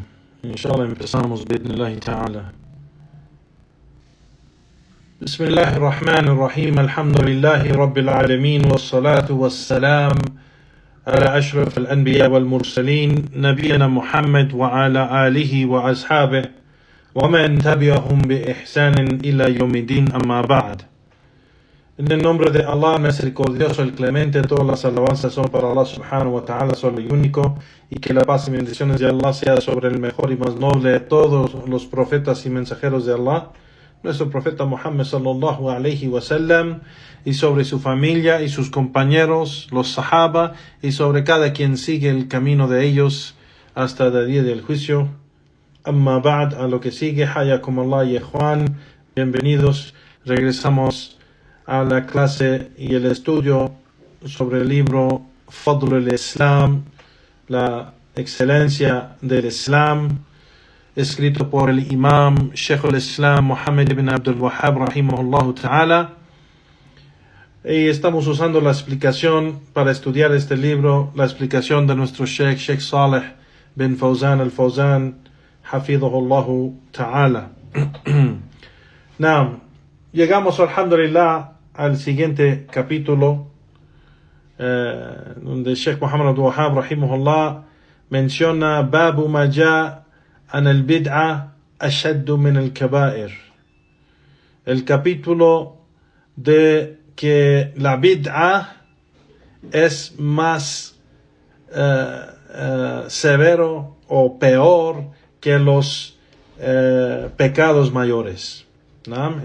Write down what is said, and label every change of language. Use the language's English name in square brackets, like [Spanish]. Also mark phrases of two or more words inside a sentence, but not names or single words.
[Arabic] إن شاء الله empezamos بإذن الله تعالى. بسم الله الرحمن الرحيم. الحمد لله رب العالمين، والصلاة والسلام على أشرف الأنبياء والمرسلين نبينا محمد وعلى آله وأصحابه ومن تبعهم بإحسان إلى يوم الدين. أما بعد. [Spanish] En el nombre de Allah, misericordioso, el clemente, todas las alabanzas son para Allah [Arabic] سبحانه وتعالى, [Spanish] solo y único, y que la paz y bendiciones de Allah sea sobre el mejor y más noble de todos los profetas y mensajeros de Allah, nuestro profeta Muhammad [Arabic] صلى الله عليه وسلم, [Spanish] y sobre su familia y sus compañeros, los sahaba, y sobre cada quien sigue el camino de ellos hasta el día del juicio. [Arabic] أما بعد, [Spanish] a lo que sigue, [Arabic] حياكم الله [Spanish] y ikhwan, bienvenidos. Regresamos a la clase y el estudio sobre el libro Fadl al-Islam, la excelencia del Islam, escrito por el imam Sheikh al-Islam Muhammad ibn Abdul Wahhab [Arabic] رحمه الله تعالى. [Spanish] Y estamos usando la explicación para estudiar este libro, la explicación de nuestro Sheikh Saleh bin Fawzan al-Fawzan [Arabic] حفظه الله تعالى. [Spanish] Now, llegamos alhamdulillah al siguiente capítulo, donde Sheikh Muhammad Abdul Wahhab rahimahullah menciona [Arabic] باب ما جاء أن البدعة أشد من الكبائر. [Spanish] El capítulo de que la bid'a es más severo o peor que los pecados mayores, ¿no?